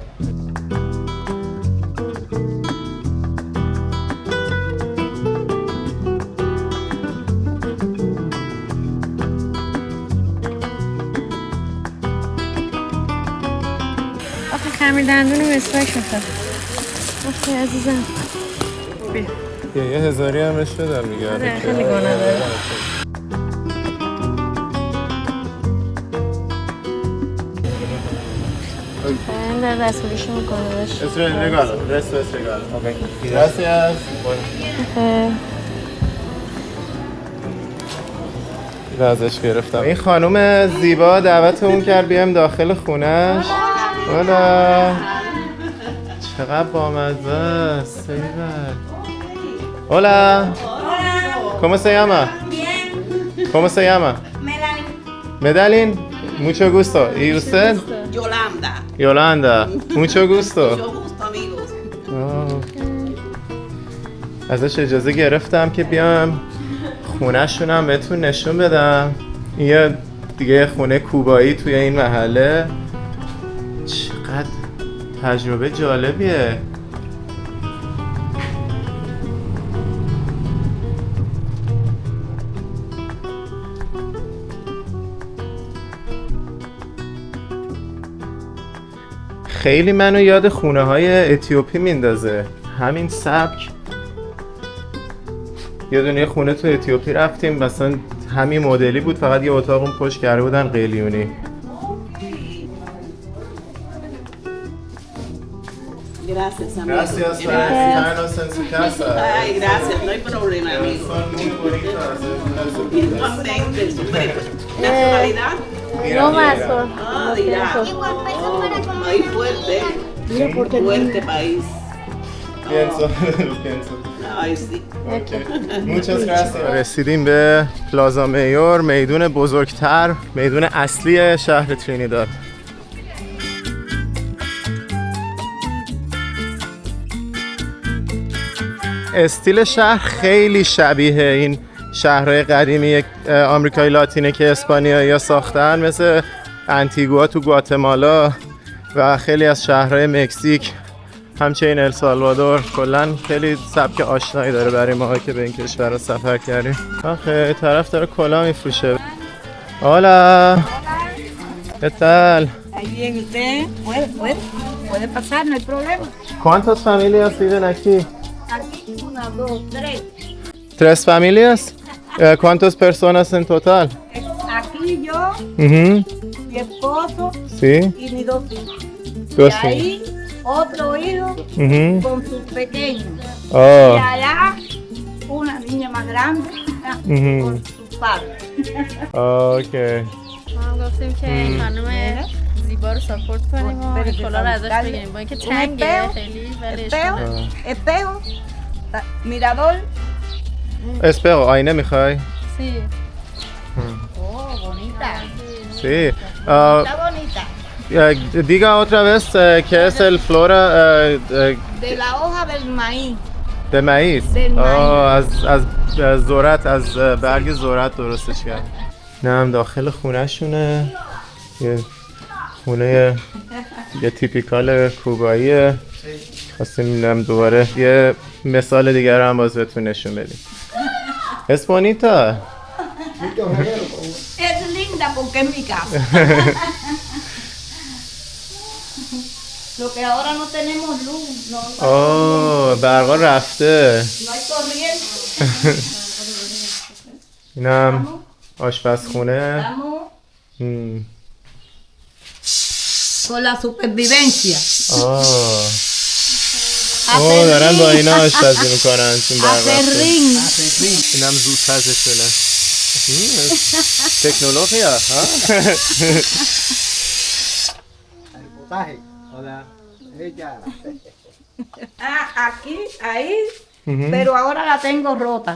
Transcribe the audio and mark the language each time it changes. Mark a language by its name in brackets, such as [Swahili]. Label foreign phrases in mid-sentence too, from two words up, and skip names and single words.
[Persian] آخه خمیر دندونو مسواک میخواد. آخه عزیزم یه هزاری همش بدم میگه. آره خیلی گناه داره. در رسولیشو میکنه باش. [Spanish] Es regalo, resto es regalo. Okay. Gracias. [Persian] ازش گرفتم. این خانم زیبا دعوتمون کرد بیایم داخل خونش. هلا. چقدر بامزه است. [Spanish] Hola. ¿Cómo se llama? Bien. ¿Cómo se llama? Medellín. Mucho gusto. ¿Y usted? Yolanda. Yolanda. Mucho gusto. Mucho gusto, amigos. [Persian] ازش اجازه گرفتم که بیام خونه‌شونم بهتون نشون بدم. این یه دیگه خونه کوبایی توی این محله. چقدر تجربه جالبیه. خیلی منو یاد خونه های اتیوپی میندازه همین سبک. یه دونه خونه تو اتیوپی رفتیم مثلا همین مدلی بود، فقط یه اتاق اون پشت کرده بودن قلیونی. [Spanish] Gracias, amigo. Gracias por invitarnos en su casa. Ay, gracias, no hay problema, amigo. Son muy bonitas. Igualmente, ¿nacionalidad? No más. Ah, dirá. País fuerte. Fuerte país. pienso, lo pienso. Ay, sí. Muchas gracias. [Persian] رسیدیم به پلازا میور، میدون بزرگتر، میدون اصلی شهر ترینیداد. استیل شهر خیلی شبیه این شهرهای قدیمی آمریکای لاتینه که اسپانیایی‌ها ساختن، مثل انتیگوا تو گواتمالا و خیلی از شهرهای مکزیک، همچنین السالوادور. کلا خیلی سبک آشنایی داره برای ما که به این کشور سفر کردیم. آخه طرف داره کلا میفروشه. [Spanish] Hola. ¿Qué tal? Ahí bien, usted puede pasar, no hay problema. ¿Cuántas familias viven aquí? Aquí, 1, 2, 3. ¿Tres familias? ¿Cuántas personas en total? Aquí yo, Ujú. mi esposo Sí. y mis 2 hijos. Dos Y ahí otro hijo Ujú. con sus pequeños. Oh. Y allá una niña más grande Ujú. con sus padres. Okay. [Persian] ما گفتیم که این خانم زیبا رو ساپورت کنیم و این کلا رو ازش بگیریم با اینکه تنگه خیلی ولی [Spanish] Espejo, mirador. Espejo, [Persian] آینه میخوای؟ [Spanish] Sí. Oh, bonita. Sí. Está bonita. Diga otra vez qué es el flora De la hoja del maíz. de maíz. Del maíz. [Persian] از ذرت، از برگ ذرت درستش کرد. نه هم داخل خونه شونه، یه خونه یه تیپیکال کوباییه. خواستیم هم دوباره یه مثال دیگر هم باز بهتون نشون بدیم. [Spanish] Es bonita. Es linda porque es mi casa. Lo que ahora no tenemos luz, no [Persian] برقا رفته. [Spanish] hay corriente. [Persian] اینم آشپزخونه. [Spanish] Con la supervivencia. [Persian] دارن با اینا آشپزی میکنن چون برق رفته. [Spanish] Acerrín. [Persian] اینم زود پزشونه. تکنولوژیا ها. [Spanish] Aquí, ahí, pero ahora la tengo rota.